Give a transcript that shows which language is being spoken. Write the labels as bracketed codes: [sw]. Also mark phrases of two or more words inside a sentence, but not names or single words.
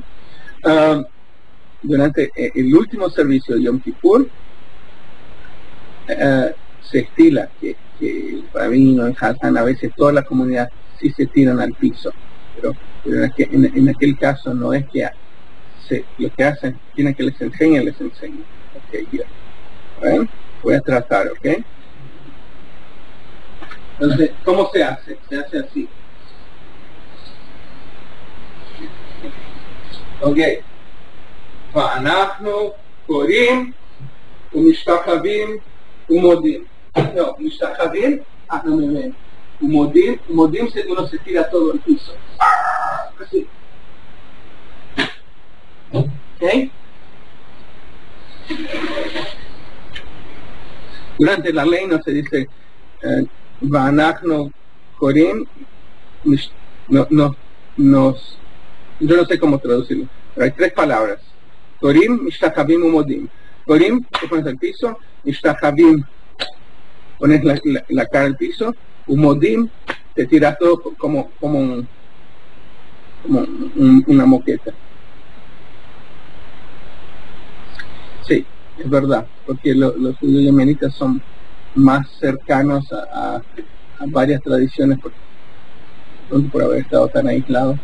[es] Durante el último servicio de Yom Kippur, se estila que el rabino, el Hazán, a veces toda la comunidad sí se tiran al piso, pero en aquel caso no es que lo que hacen, tienen que les enseñen. Ok, ya. Bueno, voy a tratar, ok. Entonces, ¿cómo se hace? Se hace así. Ok. [he] ואנחנו כורעים ומשתחווים ומודים. [es] No, mishtachavim, no me ven. U'modim uno se tira todo el piso. Así. ¿Ok? Durante la ley no se dice [he] ואנחנו כורעים, [es] yo no sé cómo traducirlo, pero hay 3 palabras. [he] כורעים, משתחווים, ומודים. [es] Korim, te pones al piso. Mishtachavim, pones la cara al piso. U'modim, te tiras todo como una moqueta. Sí, es verdad, porque los judíos yemenitas son más cercanos a varias tradiciones por haber estado tan aislados.